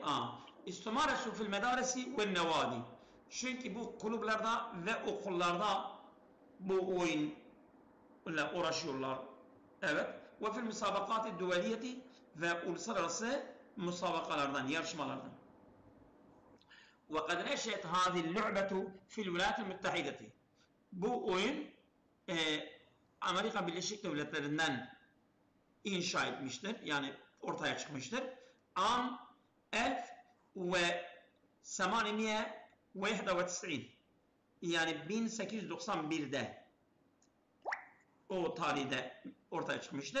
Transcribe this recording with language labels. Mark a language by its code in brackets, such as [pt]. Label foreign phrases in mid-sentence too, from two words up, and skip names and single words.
[ar] تمارس في المدارس والنوادي. [tr] Çünkü bu kulüplerde ve okullarda bu oyunla uğraşıyorlar. Evet. Ve [ar] في المسابقات الدولية [tr] ve uluslararası musabakalardan, yarışmalardan. [ar] وقد نشأت هذه اللعبة في الولايات المتحدة. [tr] Bu oyun Amerika Birleşik Devletleri'nden inşa etmiştir. Yani ortaya çıkmıştır. An 1891 yani 1891'de o tarihte ortaya çıkmıştır.